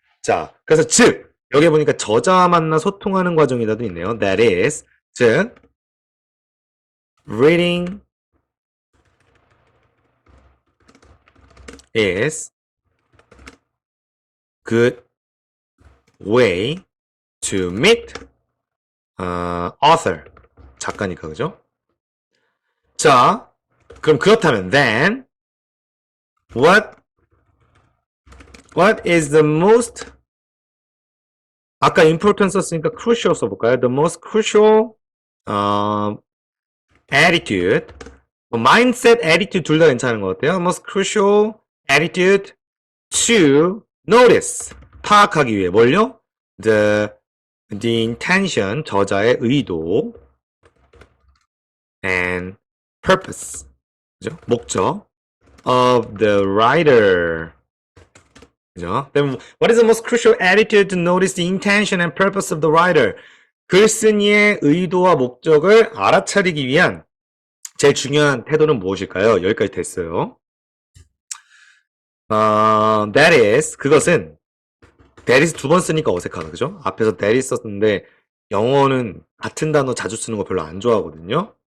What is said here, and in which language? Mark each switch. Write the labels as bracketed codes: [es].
[ko] 자, 그래서 즉 여기 보니까 저자와 만나 소통하는 과정이라도 있네요. [en] That is [ko] 즉 [en] reading is good way to meet author [ko] 작가니까 그죠? 자, 그럼 그렇다면 [en] then what is the most [ko] 아까 [en] important [ko] 썼으니까 [en] crucial [ko] 써볼까요? [en] The most crucial attitude mindset, attitude 둘 다 괜찮은 것 같아요. Most crucial attitude to notice [ko] 파악하기 위해 뭘요? [en] The intention [ko] 저자의 의도 [en] and purpose [ko] 그죠? 목적 [en] of the writer [ko] 그죠? [en] Then what is the most crucial attitude to notice the intention and purpose of the writer? [ko] 글쓴이의 의도와 목적을 알아차리기 위한 제일 중요한 태도는 무엇일까요? 여기까지 됐어요. [en] That is [ko] 그것은 that is 두 번 쓰니까 어색하다 그죠? 앞에서 that is 썼는데 영어는 같은 단어 자주 쓰는 거 별로 안 좋아하거든요.